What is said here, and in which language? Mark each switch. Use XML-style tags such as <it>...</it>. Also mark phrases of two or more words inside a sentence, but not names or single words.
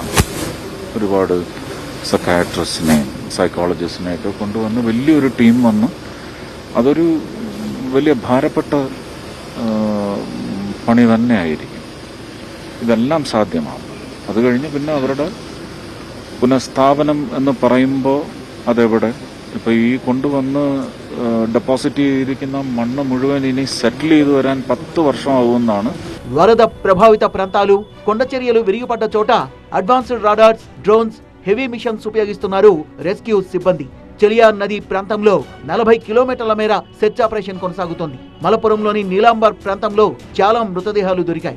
<ml>ഒരുപാട് സൈക്കാട്രിസ്റ്റിനെയും സൈക്കോളജിസ്റ്റിനെയൊക്കെ കൊണ്ടുവന്ന് വലിയൊരു ടീം വന്ന് അതൊരു വലിയ ഭാരപ്പെട്ട പണി തന്നെയായിരിക്കും. ഇതെല്ലാം സാധ്യമാകും. അത് കഴിഞ്ഞ് പിന്നെ അവരുടെ പുനഃസ്ഥാപനം എന്ന് പറയുമ്പോൾ അതെവിടെ ഇപ്പോൾ ഈ കൊണ്ടുവന്ന് ഡെപ്പോസിറ്റ് ചെയ്തിരിക്കുന്ന മണ്ണ് മുഴുവൻ ഇനി സെറ്റിൽ ചെയ്തു വരാൻ 10 വർഷമാകുമെന്നാണ്.</ml> <te>వరద ప్రభావిత ప్రాంతాలు, కొండ చర్యలు విరిగిపడ్డ చోట అడ్వాన్స్డ్ రాడార్స్, డ్రోన్స్, హెవీ మిషన్స్ ఉపయోగిస్తున్నారు రెస్క్యూ సిబ్బంది. చెలియార్ నది ప్రాంతంలో 40 కిలోమీటర్ల మేర సెర్చ్ ఆపరేషన్ కొనసాగుతోంది. మలపురంలోని నీలాంబర్ ప్రాంతంలో చాలా మృతదేహాలు దొరికాయి.</te>